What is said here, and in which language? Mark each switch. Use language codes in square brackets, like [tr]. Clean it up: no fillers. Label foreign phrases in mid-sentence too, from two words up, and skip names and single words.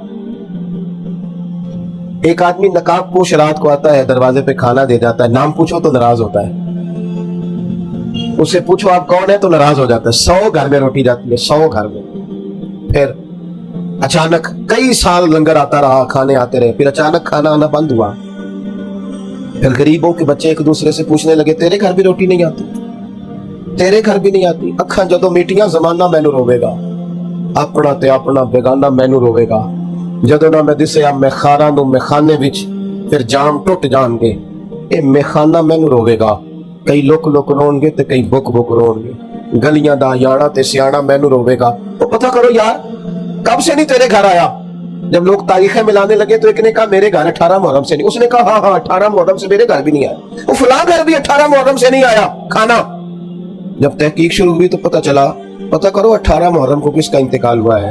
[ur] ایک آدمی نقاب پوش رات کو آتا ہے, دروازے پہ کھانا دے جاتا ہے, نام پوچھو تو ناراض ہوتا ہے, اس سے پوچھو آپ کون ہے تو ناراض ہو جاتا ہے. 100 گھر میں روٹی جاتی ہے, 100 گھر میں. پھر اچانک کئی سال لنگر آتا رہا, کھانے آتے رہے, پھر اچانک کھانا آنا بند ہوا. پھر غریبوں کے بچے ایک دوسرے سے پوچھنے لگے تیرے گھر بھی روٹی نہیں آتی؟ تیرے گھر بھی نہیں آتی. [pa] اکھاں جدوں میٹیاں زمانہ مینوں رووے گا، اپنا تے اپنا بیگانہ مینوں رووے گا. جدوں نہ میں دسیا میخانہ نوں میخانے وچ پھر جام ٹٹ جان گے، یہ میخانہ مینوں رووے گا. کئی لک لک رون گے تے کئی بک بک رون گے. گلیاں دا یانا تے سیانا مینوں رووے گا. [ur] تو پتا کرو یار، کب سے نہیں تیرے گھر آیا؟ جب لوگ تاریخیں ملانے لگے تو ایک نے کہا میرے گھر 18 محرم سے نہیں، اس نے کہا ہاں ہاں 18 محرم سے میرے گھر بھی نہیں آیا، وہ فلاں گھر بھی 18 محرم سے نہیں آیا کھانا. جب تحقیق شروع ہوئی تو پتا چلا، پتا کرو 18 محرم کو کس کا انتقال ہوا ہے.